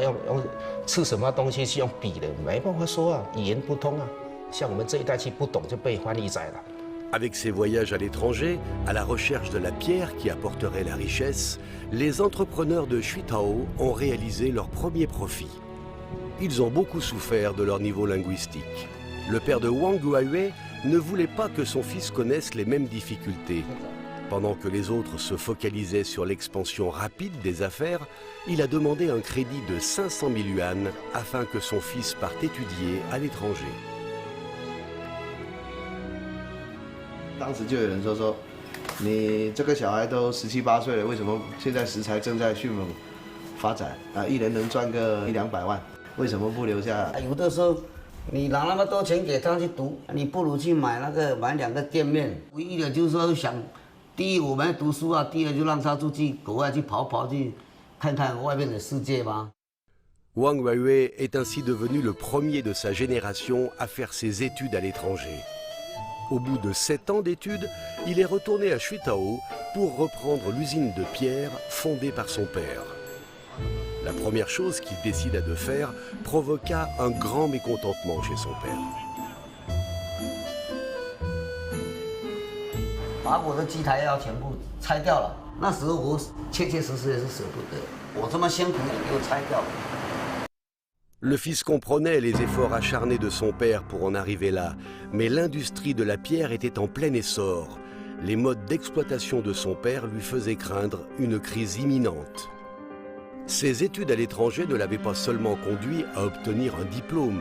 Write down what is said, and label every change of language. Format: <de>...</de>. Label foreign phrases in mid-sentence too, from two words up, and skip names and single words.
<zh>用吃什么东西是用笔的，没办法说啊，语言不通啊。像我们这一代去不懂就被翻译仔了。</zh> <fr>Avec ces voyages à l'étranger, à la recherche de la pierre qui apporterait la richesse, les entrepreneurs de Xuitao ont réalisé leur premier profit. Ils ont beaucoup souffert de leur niveau linguistique. Le père de Wang Guaiwei ne voulait pas que son fils connaisse les mêmes difficultés. Pendant que les autres se focalisaient sur l'expansion rapide des affaires, il a demandé un crédit de 500 000 yuan afin que son fils parte étudier à l'étranger.</fr> <zh>当时就有人说，你这个小孩都17、18岁了，为什么现在食材正在迅猛发展啊？一人能赚个100、200万，为什么不留下？有的时候，你拿那么多钱给他去读，你不如去买2个店面。唯一的就是说想，第一我们读书啊，第二就让他出去国外去跑，去看看外面的世界吧。</zh> <fr>Wang Guaiwei est ainsi devenu le premier de sa génération à faire ses études à l'étranger. Au bout de 7 ans d'études, il est retourné à Xuitao pour reprendre l'usine de pierre fondée par son père. La première chose qu'il décida de faire provoqua un grand mécontentement chez son père.</fr> <zh>把我的机台要全部拆掉了，那时候我切实也是舍不得，我这么辛苦也给我拆掉了。</zh> <fr>Le fils comprenait les efforts acharnés de son père pour en arriver là, mais l'industrie de la pierre était en plein essor. Les modes d'exploitation de son père lui faisaient craindre une crise imminente. Ses études à l'étranger ne l'avaient pas seulement conduit à obtenir un diplôme.</fr>